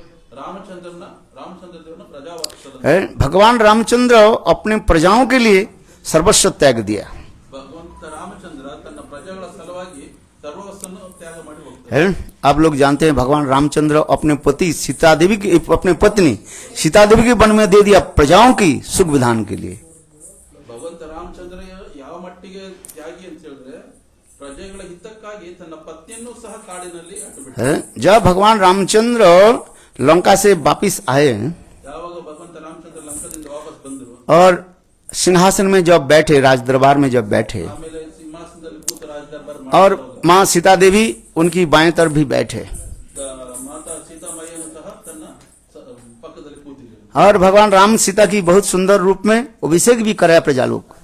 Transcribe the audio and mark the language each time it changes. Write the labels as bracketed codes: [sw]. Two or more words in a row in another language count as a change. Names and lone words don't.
[hi] भगवान रामचंद्र अपने प्रजाओं के लिए सर्वस्व त्याग दिया है। आप लोग जानते हैं भगवान रामचंद्र अपने पति सीता देवी की अपने पत्नी सीता देवी के वन में दे दिया प्रजाओं की सुख विधान के लिए। [kn] भगवंत रामचंद्र ಯಾವ ಮಟ್ಟಿಗೆ ತ್ಯಾಗಿ ಅಂತ ಹೇಳಿದ್ರೆ ಪ್ರಜೆಗಳ ಹಿತಕ್ಕಾಗಿ ತನ್ನ ಪತ್ನಿಯನ್ನು ಸಹ ಕಾಡಿನಲ್ಲಿ ಅಟ್ಟುಬಿಟ್ಟ। [hi] जब भगवान रामचंद्र लंका से वापिस आए और सिंहासन में जब बैठे, राज दरबार में जब बैठे और माँ सीता देवी उनकी बाएं तरफ भी बैठे और भगवान राम सीता की बहुत सुंदर रूप में अभिषेक भी कराया प्रजा लोग।